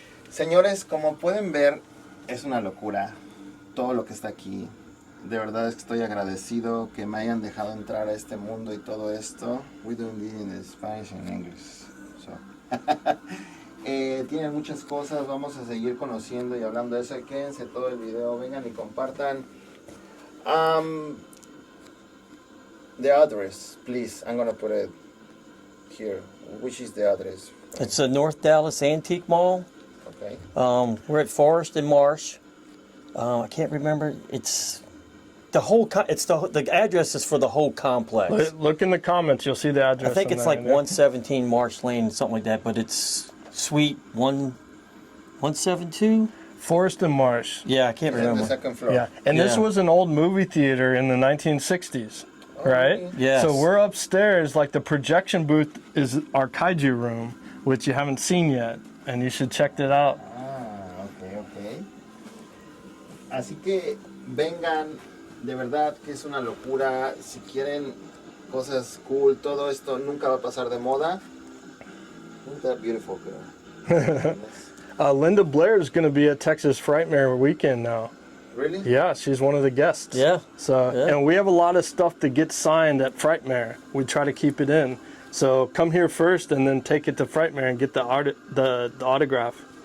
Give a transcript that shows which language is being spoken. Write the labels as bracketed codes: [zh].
[es] Señores, como pueden ver, es una locura todo lo que está aquí. De verdad es que estoy agradecido que me hayan dejado entrar a este mundo y todo esto. [en] We doing this in Spanish and English. So. [es] Tienen muchas cosas, vamos a seguir conociendo y hablando de eso. Quédense todo el video, vengan y compartan. [en] The address, please. I'm gonna put it here. Which is the address? It's a North Dallas Antique Mall. Okay. We're at Forest and Marsh. I can't remember. It's the whole. The address is for the whole complex. Look in the comments, you'll see the address. I think it's like 117 Marsh Lane, something like that. But it's Suite 172. Forest and Marsh. Yeah, I can't It's in the remember. second floor. Yeah, and this Yeah. was an old movie theater in the 1960s, right? okay. Yes. So we're upstairs, like the projection booth is our kaiju room, which you haven't seen yet, and you should check it out. Ok. [es] Así que vengan, de verdad que es una locura. Si quieren cosas cool, todo esto nunca va a pasar de moda. [en] Isn't that beautiful, girl? Linda Blair is going to be at Texas Frightmare weekend now. Really? Yeah, she's one of the guests. Yeah. So, Yeah. and we have a lot of stuff to get signed at Frightmare. We try to keep it in. So come here first, and then take it to Frightmare and get the autograph.